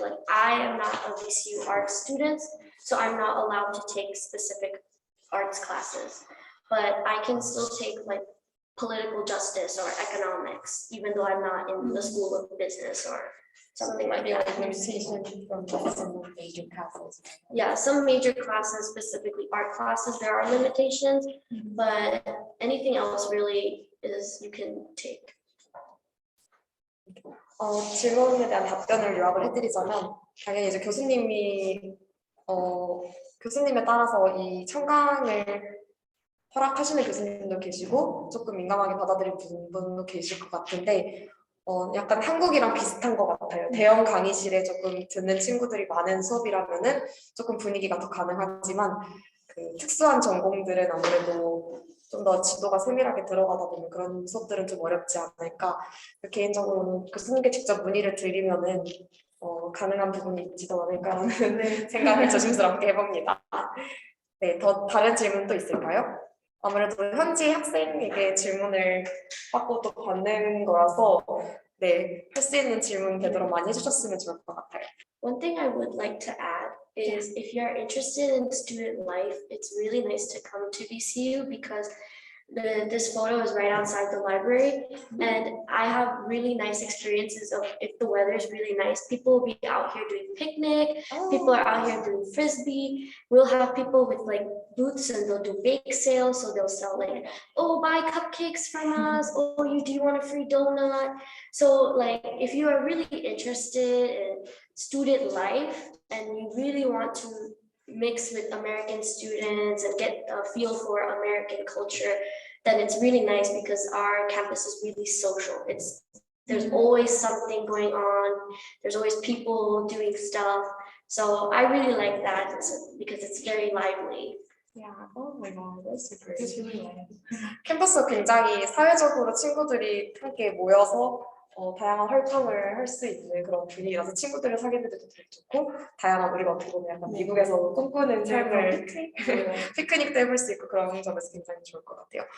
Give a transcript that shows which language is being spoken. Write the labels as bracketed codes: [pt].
[en] Like I am not a VCU arts student, so I'm not allowed to take specific arts classes, but I can still take like political justice or economics, even though I'm not in the school of business or something like that. limitation from some major classes. Yeah, some major classes, specifically art classes, there are limitations, but anything else really is you can take. [ko] 질문에 대한 답변을 요약을 해드리자면 당연히 이제 교수님에 따라서 이 청강을 허락하시는 교수님도 계시고 조금 민감하게 받아들일 분도 계실 것 같은데 약간 한국이랑 비슷한 것 같아요. 대형 강의실에 조금 듣는 친구들이 많은 수업이라면은 조금 분위기가 더 가능하지만 그 특수한 전공들은 아무래도 좀 더 지도가 세밀하게 들어가다 보면 그런 수업들은 좀 어렵지 않을까. 개인적으로는 교수님께 직접 문의를 드리면은 가능한 부분이 있지도 않을까라는 생각을 조심스럽게 해봅니다. 네, 더 다른 질문도 있을까요? 아무래도 현지 학생에게 질문을 받고 또 받는 거라서 네, 할 수 있는 질문 되도록 많이 해주셨으면 좋을 것 같아요. [en] One thing I would like to add is if you're interested in student life, it's really nice to come to VCU because this photo is right outside the library, and I have really nice experiences of if the weather is really nice, people will be out here doing picnic, people are out here doing frisbee. We'll have people with like booths and they'll do bake sales, so they'll sell like, oh, buy cupcakes from us, oh, do you want a free donut? So like if you are really interested in student life and you really want to mix with American students and get a feel for American culture, then it's really nice because our campus is really social. There's always something going on. There's always people doing stuff. So I really like that because it's very lively. Yeah, oh my god, that's great. [ko] 캠퍼스 굉장히 사회적으로 친구들이 함께 모여서 다양한 활동을 할 수 있는 그런 분위기라서 친구들을 사귀는데도 되게 좋고 다양한 우리가 어떻게 보면 약간 미국에서 꿈꾸는 삶을 피크닉도 해볼 수 있고 그런 점에서 굉장히 좋을 것 같아요.